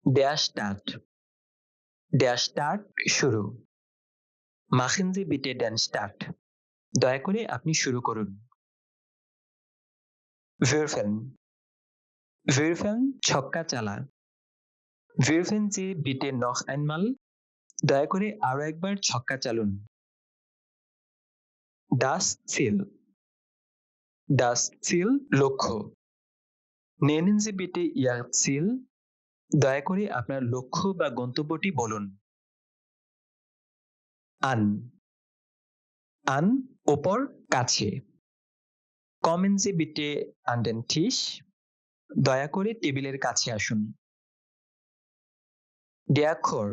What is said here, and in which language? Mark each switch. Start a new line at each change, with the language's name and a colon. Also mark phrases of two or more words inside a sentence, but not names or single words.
German: Der Start. Der Start শুরু। Machen Sie bitte den Start.
Bangla: দয়া করে আপনি শুরু করুন। Würfeln. Würfeln ছক্কা চালা।
German: Würfeln Sie bitte noch einmal.
Bangla: দয়া করে আরো একবার ছক্কা চালুন।
German: Das Ziel. Das Ziel লক্ষ্য। Nennen Sie bitte Ihr Ziel.
Bangla: দয়া করে আপনার লক্ষ্য বা গন্তব্যটি বলুন।
German: An. An
Bangla: ওপর কাছে।
German: Kommen Sie bitte an den Tisch.
Bangla: দয়া করে টেবিলের কাছে আসুন।
German: Der Chor.